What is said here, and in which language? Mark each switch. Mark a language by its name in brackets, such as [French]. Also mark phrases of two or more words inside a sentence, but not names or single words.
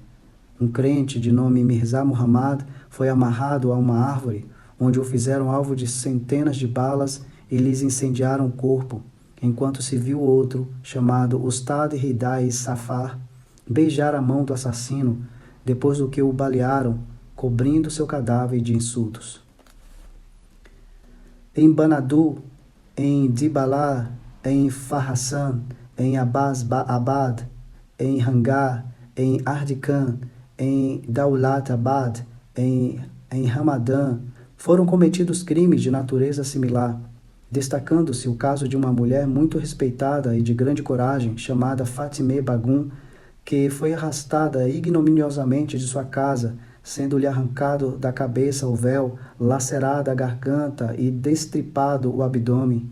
[Portuguese] Um crente de nome Mirza Muhammad foi amarrado a uma árvore, onde o fizeram alvo de centenas de balas e lhes incendiaram o corpo, enquanto se viu outro, chamado Ustad Hidai Safar, beijar a mão do assassino, depois do que o balearam, cobrindo seu cadáver de insultos. Em Banadu, em Dibala, em Farhassan, em Abad, em Hangar, em Ardikan, em Daulatabad, em Hamadan, foram cometidos crimes de natureza similar, destacando-se o caso de uma mulher muito respeitada e de grande coragem, chamada Fatime Bagum, que foi arrastada ignominiosamente de sua casa, sendo-lhe arrancado da cabeça o véu, lacerada a garganta e destripado o abdômen.